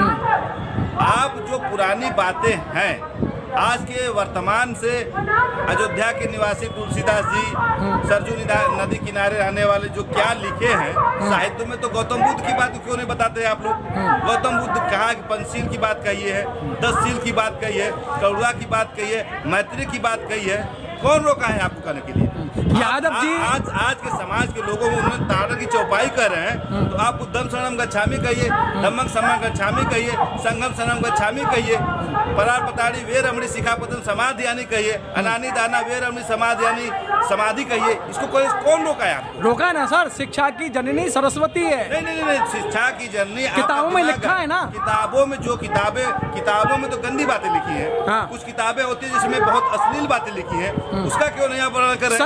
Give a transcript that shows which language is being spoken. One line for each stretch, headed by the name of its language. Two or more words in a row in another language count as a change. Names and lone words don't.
Hindi: आप जो पुरानी बातें हैं, आज के वर्तमान से अयोध्या के निवासी तुलसीदास जी, सरजू नदी किनारे रहने वाले जो क्या लिखे हैं साहित्य में, तो गौतम बुद्ध की बात क्यों नहीं बताते आप लोग? गौतम बुद्ध कहा कि पंचशील की बात कही है, 10 शील की बात कही है, करुणा की बात कही है, मैत्री की बात कही है। कौन रोका है आपको करने के लिए? यादव जी आज के समाज के लोगों में उन्होंने ताड़न की चौपाई कर रहे हैं, तो आप
Pali: उद्धम शरणम गच्छामि
Hindi: कहिए,
Pali: धम्मं शरणं गच्छामि
Hindi: कहिए,
Pali: संघम शरणं गच्छामि
Hindi: कहिए,
Pali: परापताड़ी वेरमणि सिखापतन समाधियानी
Hindi: कहिए,
Pali: अनानी दाना वेरमणि समाधियानी समाधि
Hindi: कहिए। इसको कौन रोका है आपको? रोका है ना सर, शिक्षा की जननी सरस्वती है। नहीं, शिक्षा की जननी किताबों में लिखा है ना। किताबों में जो किताबों में तो गंदी बातें लिखी है। हाँ। कुछ किताबें होती है जिसमें बहुत अश्लील बातें लिखी है, उसका क्यों नहीं आप वर्णन कर रहे हैं?